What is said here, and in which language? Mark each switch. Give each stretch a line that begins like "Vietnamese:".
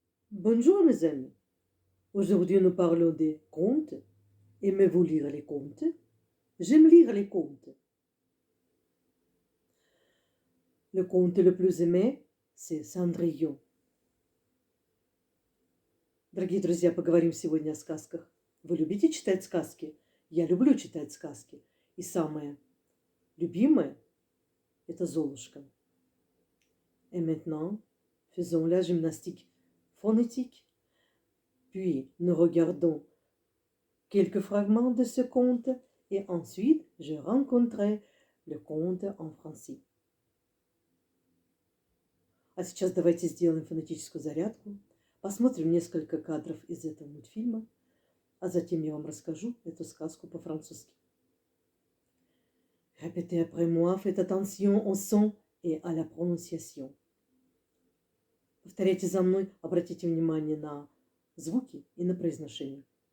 French: Bonjour mes amis. Aujourd'hui nous parlons des contes. Aimez-vous lire les contes? J'aime lire les contes. Le conte le plus aimé – c'est Cendrillon.
Russian: Дорогие друзья, поговорим сегодня о сказках. Вы любите читать сказки? Я люблю читать сказки. И самое любимое – это Золушка.
French: Et maintenant, faisons la gymnastique phonétique. Puis, nous regardons quelques fragments de ce conte et ensuite, je rencontrerai le conte en français.
Russian: А сейчас давайте сделаем фонетическую зарядку, посмотрим несколько кадров из этого мультфильма, а затем я вам расскажу эту сказку по-французски.
French: Répétez après moi, faites attention au son et à la prononciation.
Russian: Повторяйте за мной, обратите внимание на звуки и на произношение.